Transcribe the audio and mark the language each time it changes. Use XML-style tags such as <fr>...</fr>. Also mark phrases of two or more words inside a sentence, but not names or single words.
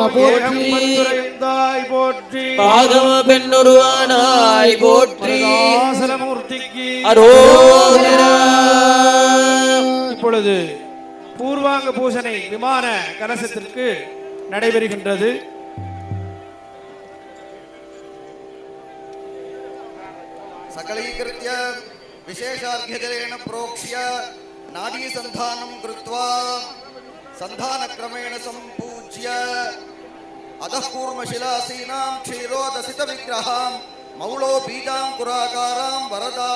<ta>போற்றி, பாதம பெண்ணுருவானாய் போற்றி, மூர்த்திக்கு அரோகரா. இப்பொழுது பூர்வாங்க பூசனை விமான கலசத்திற்கு நடைபெறுகின்றது.</ta> <sa>सकलीकृत्य विशेषार्घ्यजलेन प्रोक्ष्य नाडी संधानं कृत्वा संधानक्रमेण संपूज्य अधः कूर्मशिलासीनां क्षीरोदसितविग्रहां मौलो बीजाङ्कुराकारां वरदाम्</sa>